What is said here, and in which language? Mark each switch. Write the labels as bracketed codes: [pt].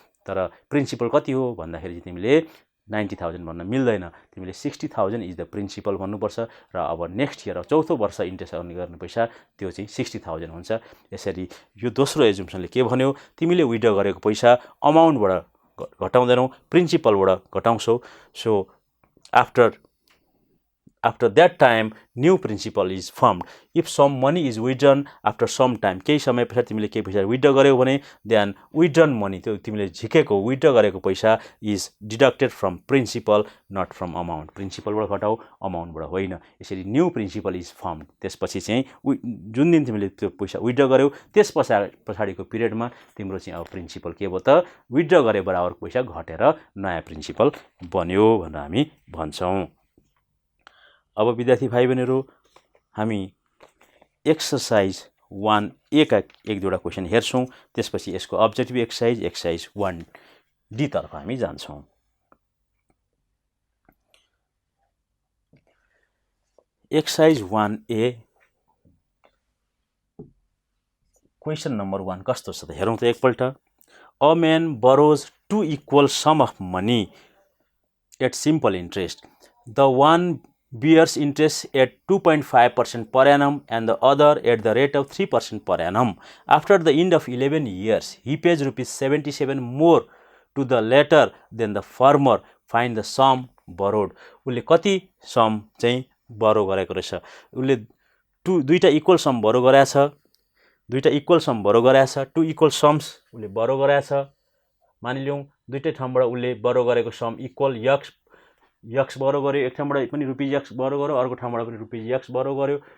[ne] तर प्रिन्सिपल कति हो भन्दाखेरि तिमीले 90,000 भन्न मिल्दैन, तिमीले 60,000 [en] is the principal [ne] भन्नुपर्छ। र अब नेक्स्ट इयर चौथो वर्ष इन्ट्रेस्ट अर्न गर्ने पैसा त्यो चाहिँ 60,000 हुन्छ। यसरी यो दोस्रो एजुम्सनले के भन्यो, तिमीले विथड्र गरेको पैसा अमाउन्टबाट घटाउँदैनौ, प्रिन्सिपलबाट घटाउँछौ। [en] So after that time new principle is formed. If some money is withdrawn after some time, [ne] केही समय पछाडि तिमीले केही पैसा विथड्र गर्यौ भने [en] then withdrawn money [ne] त्यो तिमीले झिकेको विथड्र गरेको पैसा [en] is deducted from principal not from amount. [ne] प्रिन्सिपलबाट घटाऊ, अमाउन्टबाट होइन। यसरी [en] New principal is firm. [ne] त्यसपछि चाहिँ जुन दिन तिमीले त्यो पैसा विथड्र गर्यौ त्यस पछाडिको पिरियडमा तिम्रो चाहिँ अब प्रिन्सिपल के भयो त विथड्र गरे बराबर पैसा घटेर नयाँ प्रिन्सिपल बन्यो भनेर हामी भन्छौँ। अब विद्यार्थी भाइ बहिनीहरू हामी एक्सर्साइज 1A का 1-2 क्वेसन हेर्छौँ, त्यसपछि यसको अब्जेक्टिभ एक्सर्साइज 1D तर्फ हामी जान्छौँ। एक्सर्साइज 1A क्वेसन नम्बर 1 कस्तो छ त हेरौँ त एकपल्ट। [en] A man borrows 2 equal sum of money at simple interest. The one bears interest at 2.5% per annum and the other at the rate of 3% per annum. After the end of 11 years, he pays rupees 77 more to the latter than the former. Find the sum borrowed. [ne] उसले कति some चाहिँ बरो गरेको रहेछ, उसले दुईटा equal some बरो गरेछ, दुईटा इक्वल सम बरो गरेछ, [en] two equal sums [ne] उसले बरो गरेछ। मानिलिउँ दुईटै ठाउँबाट उसले बरो गरेको सम इक्वल यक्स बरो गर्यो, एक ठाउँबाट पनि रुपिज यक्स बरो गर्यो, अर्को ठाउँबाट पनि रुपिज यक्स बरो गर्यो।